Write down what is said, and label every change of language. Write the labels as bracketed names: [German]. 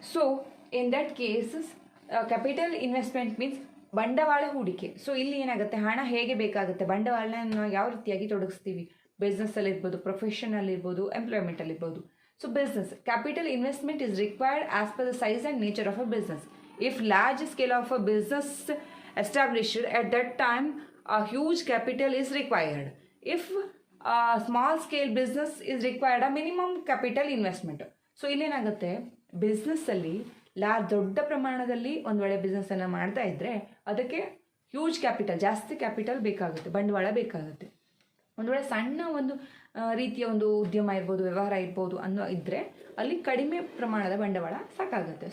[English] So in that cases capital investment means [Kannada] ಬಂಡವಾಳ ಹೂಡಿಕೆ. So ಇಲ್ಲಿ ಏನಾಗುತ್ತೆ, ಹಣ ಹೇಗೆ ಬೇಕಾಗುತ್ತೆ, ಬಂಡವಾಳನ ಯಾವ ರೀತಿಯಾಗಿ ತೊಡಗಿಸ್ತೀವಿ, ಬಿಸ್ನೆಸ್ಸಲ್ಲಿ ಇರ್ಬೋದು, ಪ್ರೊಫೆಷನಲ್ಲಿ ಇರ್ಬೋದು, ಎಂಪ್ಲಾಯ್ಮೆಂಟಲ್ಲಿ ಇರ್ಬೋದು. [English] So business capital investment is required as per the size and nature of a business. If large scale of a business established at that time a huge capital is required. If a small scale business is required a minimum capital investment. [Kannada] So ಇಲ್ಲೇನಾಗುತ್ತೆ, ಬಿಸ್ನೆಸ್ಸಲ್ಲಿ ದೊಡ್ಡ ಪ್ರಮಾಣದಲ್ಲಿ ಒಂದು ವೇಳೆ ಬಿಸ್ನೆಸ್ಸನ್ನು ಮಾಡ್ತಾ ಇದ್ದರೆ ಅದಕ್ಕೆ [English] huge capital, [Kannada] ಜಾಸ್ತಿ capital ಬೇಕಾಗುತ್ತೆ, ಬಂಡವಾಳ ಬೇಕಾಗುತ್ತೆ. ಒಂದು ವೇಳೆ ಸಣ್ಣ ಒಂದು ರೀತಿಯ ಒಂದು ಉದ್ಯಮ ಇರ್ಬೋದು, ವ್ಯವಹಾರ ಇರ್ಬೋದು ಅನ್ನೋ ಇದ್ದರೆ ಅಲ್ಲಿ ಕಡಿಮೆ ಪ್ರಮಾಣದ ಬಂಡವಾಳ ಸಾಕಾಗುತ್ತೆ.